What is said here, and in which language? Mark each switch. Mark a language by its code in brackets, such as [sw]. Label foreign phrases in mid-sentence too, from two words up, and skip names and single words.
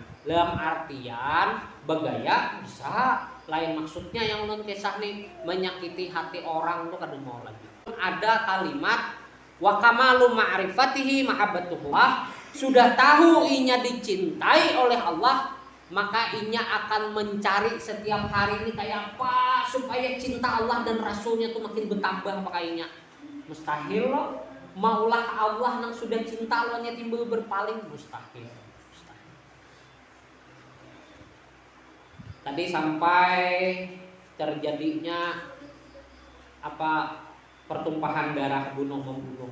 [bjn] Dalam artian begaya bisa, lain maksudnya yang non kisah nih menyakiti hati orang tuh kada mau lagi. [id] Ada kalimat [ar] wa kamalu ma'rifatihi mahabbatullah, [id] sudah tahu inya dicintai oleh Allah, maka inya akan mencari setiap hari ini kayak apa supaya cinta Allah dan Rasulnya tuh makin bertambah pakainya. Mustahil loh. [bjn] Maulah Allah yang sudah cinta lawannya timbul berpaling, mustahil. [id] Tadi sampai terjadinya pertumpahan darah, bunuh membunuh.